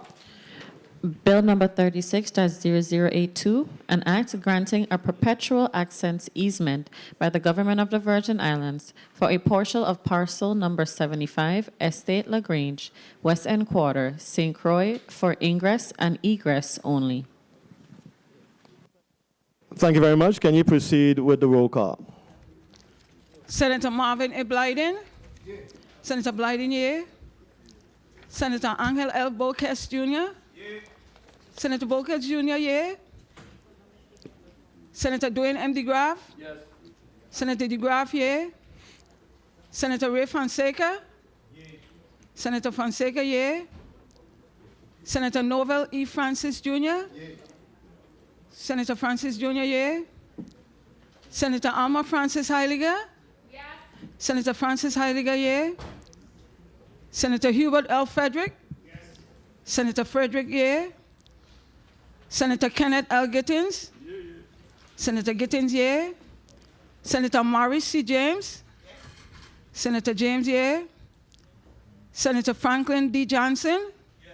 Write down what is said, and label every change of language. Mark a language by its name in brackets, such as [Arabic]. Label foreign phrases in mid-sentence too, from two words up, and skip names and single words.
[English] Bill number 36-0082, an act granting a perpetual access easement by the government of the Virgin Islands for a portion of parcel number 75, Estate LaGrange, West End Quarter, St. Croix, for ingress and egress only. Thank you very much. Can you proceed with the roll call? Senator Marvin A. Blyden? Senator Blyden, yea. Senator Angel L. Bolkes Jr.? Senator Bolkes Jr., yea. Senator Dwayne M. DeGraff? Yes. Senator DeGraff, yea. Senator Ray Fonseca? Yea. Senator Fonseca, yea. Senator Novel E. Francis Jr.? Yea. Senator Francis Jr., yea. Senator Alma Francis Heiliger? Yes. Senator Francis Heiliger, yea. Senator Hubert L. Frederick? Yes. Senator Frederick, yea. Senator Kenneth L. Gittins? Yeah, yeah. Senator Gittins, yea. Senator Maurice C. James? Yes. Senator James, yea. Senator Franklin D. Johnson? Yes.